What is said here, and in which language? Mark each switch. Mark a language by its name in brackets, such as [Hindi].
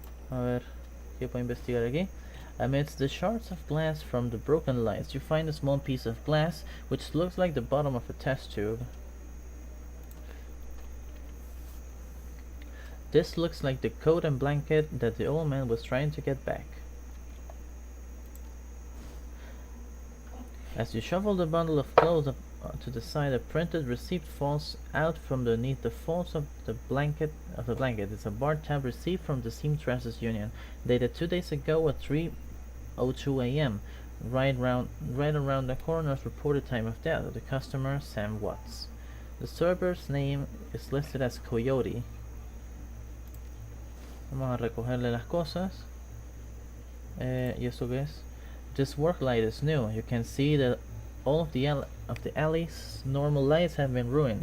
[Spanish] A ver, ¿qué puedo investigar aquí? [English] Amidst the shards of glass from the broken lights, you find a small piece of glass which looks like the bottom of a test tube. This looks like the coat and blanket that the old man was trying to get back. As you shuffle the bundle of clothes to the side, a printed receipt falls out from beneath the folds of the blanket. It's a bar tab receipt from the Seamstresses Union, dated 2 days ago at 3:02 a.m. Right around the coroner's reported time of death. The customer, Sam Watts. The server's name is listed as Coyote. [Spanish] Vamos a recogerle las cosas. ¿Y esto qué es? [English] This work light is new. You can see that all of the alley's normal lights have been ruined.